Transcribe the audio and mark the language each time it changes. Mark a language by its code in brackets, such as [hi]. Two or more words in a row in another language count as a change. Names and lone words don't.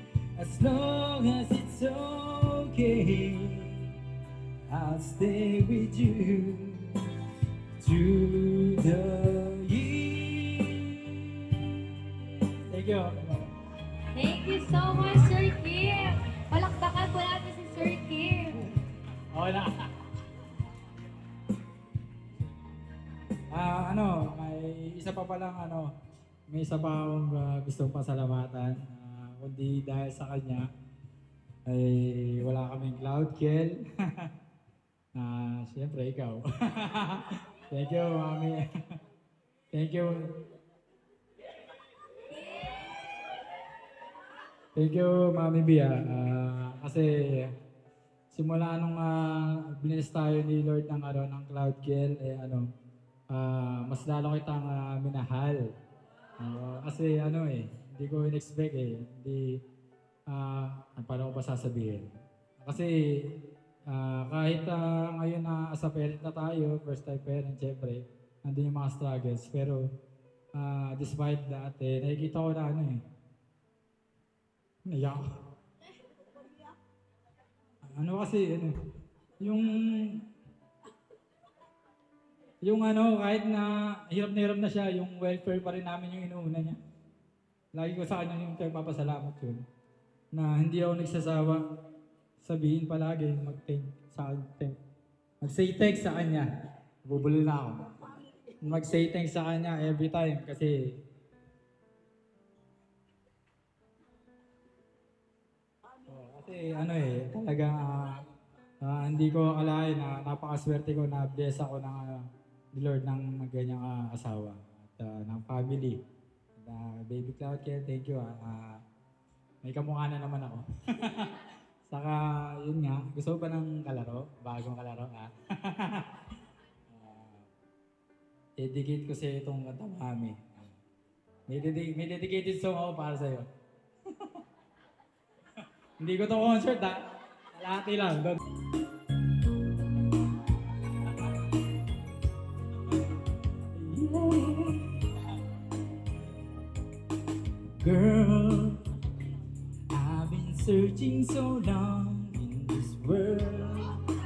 [en] As long as it's okay, I'll stay with you through the years. Thank you. Thank you so much, Sir Kim. [tl] Palakpakan po natin si Sir Kim. Okay na. May isa pa palang may isa pa akong gustong pasalamatan. Kundi dahil sa kanya, ay wala kaming Cloud Kiel. Siyempre, ikaw. [en] Thank you, Mami. Thank you. Thank you, Mami Bia. [tl] Kasi simula nung binis tayo ni Lord ng Cloud Kiel, mas lalo kitang minahal. Kasi hindi ko in-expect hindi, paano ko pa sasabihin? Kasi kahit ngayon na [en] as a parent [tl] na tayo, [en] first time parent, [tl] syempre, nandun yung mga struggles. Pero [en] despite that, [tl] nakikita ko na naiyak. Kahit na hirap na siya, yung welfare pa rin namin yung inuuna niya. Lagi ko sa kanya yung pagpapasalamat yun. Na hindi ako nagsasawa sabihin palagi, mag- [en] say thanks [tl] sa kanya. Bubulol na ako. Mag- [en] say thanks [tl] sa kanya [en] every time [tl] kasi talaga hindi ko akalain na napakaswerte ko na bless ako ng [en] the Lord [tl] ng ganyang asawa at ng family. [en] Baby Cloud Kiel, thank you. [tl] May kamukha na naman ako. Saka, yun nga, gusto ko ba ng kalaro? Bagong kalaro, dedicate ko sa itong kanta, Mami. May [en] dedicated song [tl] ako para sa'yo. Hindi ko to concert, Kalahati lang. [en] Girl, I've been searching so long in this world.